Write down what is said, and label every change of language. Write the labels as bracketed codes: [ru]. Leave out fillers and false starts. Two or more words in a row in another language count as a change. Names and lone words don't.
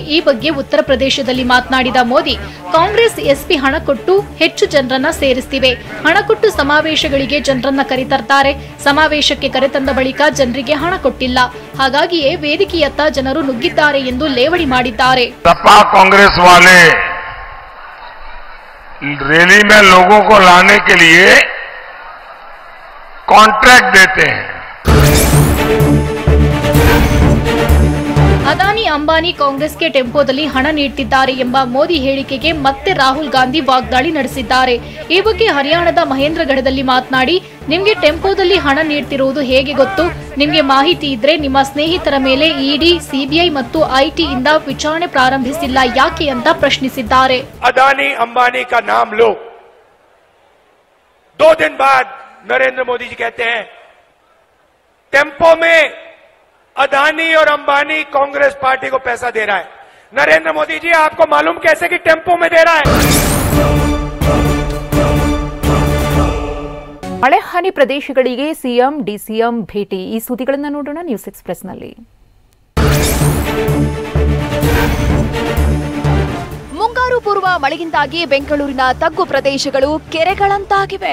[kn] ಈ ಬಗ್ಗೆ ಉತ್ತರ ಪ್ರದೇಶದಲ್ಲಿ ಮಾತನಾಡಿದ ಮೋದಿ, ಕಾಂಗ್ರೆಸ್ ಎಸ್ಪಿ ಹಣ ಕೊಟ್ಟು ಹೆಚ್ಚು ಜನರನ್ನ ಸೇರಿಸ್ತಿವೆ. ಹಣ ಕೊಟ್ಟು ಸಮಾವೇಶಗಳಿಗೆ ಜನರನ್ನ ಕರೆತರ್ತಾರೆ. ಸಮಾವೇಶಕ್ಕೆ ಕರೆತಂದ ಬಳಿಕ ಜನರಿಗೆ ಹಣ ಕೊಟ್ಟಿಲ್ಲ. ಹಾಗಾಗಿಯೇ ವೇದಿಕೆಯತ್ತ ಜನರು ನುಗ್ಗಿದ್ದಾರೆ ಎಂದು ಲೇವಡಿ ಮಾಡಿದ್ದಾರೆ. [hi] सपा कांग्रेस वाले रैली में लोगों को लाने के लिए कॉन्ट्रैक्ट देते हैं. [kn] ಅದಾನಿ ಅಂಬಾನಿ ಕಾಂಗ್ರೆಸ್ಗೆ ಟೆಂಪೋದಲ್ಲಿ ಹಣ ನೀಡುತ್ತಿದ್ದಾರೆ ಎಂಬ ಮೋದಿ ಹೇಳಿಕೆಗೆ ಮತ್ತೆ ರಾಹುಲ್ ಗಾಂಧಿ ವಾಗ್ದಾಳಿ ನಡೆಸಿದ್ದಾರೆ. ಈ ಬಗ್ಗೆ ಹರಿಯಾಣದ ಮಹೇಂದ್ರಗಢದಲ್ಲಿ ಮಾತನಾಡಿ, ನಿಮಗೆ ಟೆಂಪೋದಲ್ಲಿ ಹಣ ನೀಡುತ್ತಿರುವುದು ಹೇಗೆ ಗೊತ್ತು? ನಿಮಗೆ ಮಾಹಿತಿ ಇದ್ರೆ ನಿಮ್ಮ ಸ್ನೇಹಿತರ ಮೇಲೆ ಇಡಿ, ಸಿಬಿಐ ಮತ್ತು ಐಟಿ ಇಂದ ವಿಚಾರಣೆ ಪ್ರಾರಂಭಿಸಿಲ್ಲ ಯಾಕೆ ಅಂತ ಪ್ರಶ್ನಿಸಿದ್ದಾರೆ. [hi] अदानी अंबानी का नाम लो, 2 दिन बाद नरेंद्र मोदी जी कहते हैं टेम्पो में अदानी और अंबानी कांग्रेस पार्टी को पैसा दे रहा है. नरेंद्र मोदी जी आपको मालूम कैसे कि टेम्पो में दे रहा है? [kn] ಮಳೆ ಹಾನಿ ಪ್ರದೇಶಗಳಿಗೆ ಸಿಎಂ ಡಿಸಿಎಂ ಭೇಟಿ. ಈ ಸುದ್ದಿಗಳನ್ನು ನೋಡೋಣ ನ್ಯೂಸ್ ಎಕ್ಸ್‌ಪ್ರೆಸ್‌ನಲ್ಲಿ. ಮುಂಗಾರು ಪೂರ್ವ ಮಳೆಯಿಂದಾಗಿ ಬೆಂಗಳೂರಿನ ತಗ್ಗು ಪ್ರದೇಶಗಳು ಕೆರೆಗಳಂತಾಗಿವೆ.